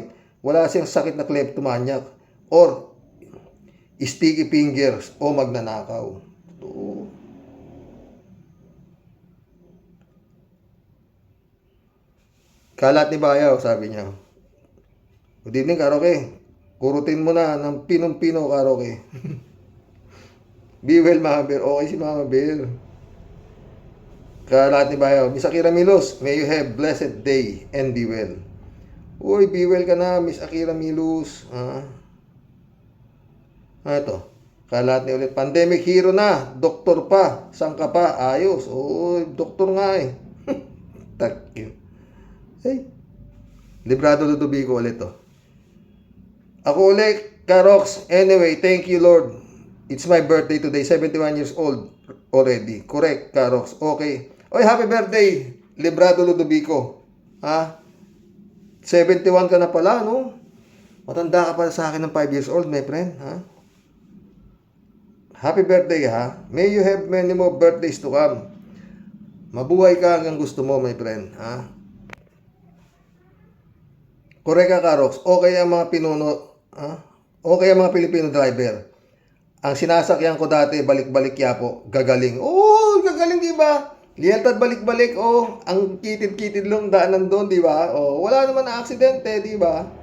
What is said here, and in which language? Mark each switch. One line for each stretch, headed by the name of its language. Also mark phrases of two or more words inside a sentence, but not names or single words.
Filipino: Wala siyang sakit na
English: kleptomaniac or sticky fingers
Filipino: o magnanakaw. Ito. Kalat ni Bayaw, sabi niya.
English: Good evening, Karoke.
Filipino: Kurutin mo na ng pinong-pino, Karoke.
English: Be well, Mama Bear.
Filipino: Okay si
English: Mama Bear.
Filipino: Kalat ni Bayaw.
English: Miss Akira Milos, may you have blessed day and be well.
Filipino: Uy,
English: be well
Filipino: ka na, Miss Akira Milos. Ito. Kalat ni ulit.
English: Pandemic hero
Filipino: na. Doktor pa. Saan ka pa? Ayos. Uy, doktor nga eh.
English: Thank you.
Filipino: Hey. Librado Ludovico ulit Ako ulit, Karox.
English: Anyway, thank you Lord. It's my birthday today. 71 years old already. Correct, Karox. Okay.
Filipino: Oy,
English: happy birthday,
Filipino: Librado Ludovico. 71 ka na pala, no? Matanda ka pala sa akin ng 5
English: years old, my friend, Happy birthday, May you have many more birthdays to come.
Filipino: Mabuhay ka hanggang gusto mo,
English: my friend,
Filipino: Correct ka, Karox. Okay ang mga pinuno, Okay ang mga Pilipino driver. Ang sinasakyan ko dati, balik-balik Yapo, gagaling. Oh, gagaling, di ba? Lieltad balik-balik, ang kitid-kitid lang daanan doon, di ba? Wala naman na aksidente, di ba?